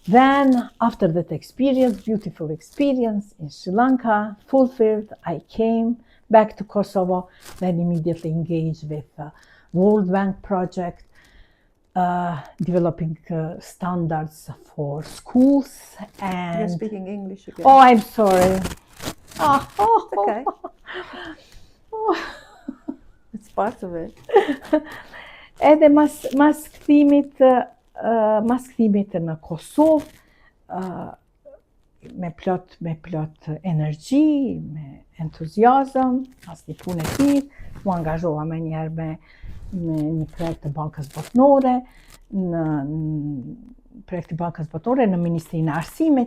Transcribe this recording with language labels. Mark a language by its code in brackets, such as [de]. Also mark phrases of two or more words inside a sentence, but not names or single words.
[en] Then, after that experience, beautiful experience in Sri Lanka, fulfilled, I came back to Kosovo, then immediately engaged with the World Bank project, developing standards for schools and... You're speaking English again. Oh, I'm sorry. Okay. It's part of it. [sq] Edhe mas kthimit në Kosovë, me plot energji, me entuziazëm, pas një punë e tillë, u angazhova me njerë me një projekt të Bankës Botërore, në Ministrinë e Arsimit